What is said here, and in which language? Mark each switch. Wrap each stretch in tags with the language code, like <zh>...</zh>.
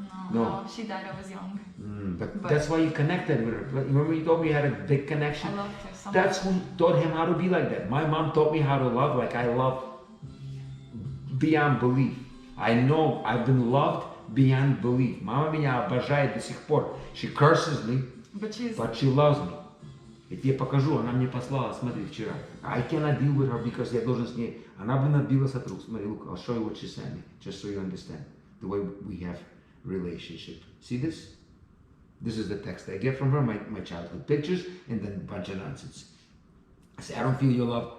<en>No, she died. I was young. But But- that's why you connected with her. Remember you told me you had a big connection? I loved her so much. That's who taught him how to be like that. My mom taught me how to love like I love beyond belief. I know I've been loved beyond belief.</en> <ru>Мама меня обожает до сих пор.</ru> <en>She curses me, But she's but she loves me.</en> <ru>Я тебе покажу, она мне послала, смотри, вчера.</ru> <en>I cannot deal with her because</en> <ru>я должен с ней. Она бы отбилась от рук. Смотри,</ru> <en>look, I'll show you what she sent me, just so you understand the way we have relationship. See this? This is the text I get from her, my childhood pictures, and then a bunch of nonsense. I say, I don't feel your love.</en>